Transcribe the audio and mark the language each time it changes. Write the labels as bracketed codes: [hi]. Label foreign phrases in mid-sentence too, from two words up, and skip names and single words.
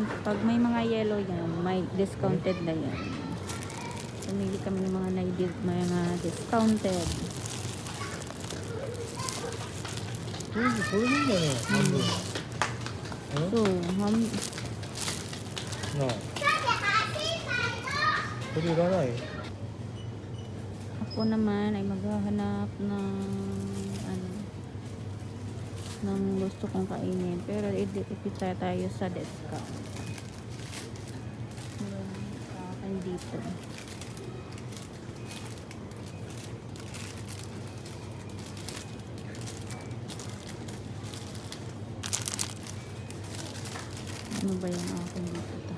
[tl] Pag may mga yellow yan, may discounted na yan. Pumili kami ng mga mga discounted. [ja] これでいいんだね。半分。 [tl] So, [ja] なあ。これいらない？ [tl] ako naman ay maghahanap ng ng gusto kong kainin. Pero ipita tayo sa discount. Akin dito. Ano ba yung akin dito?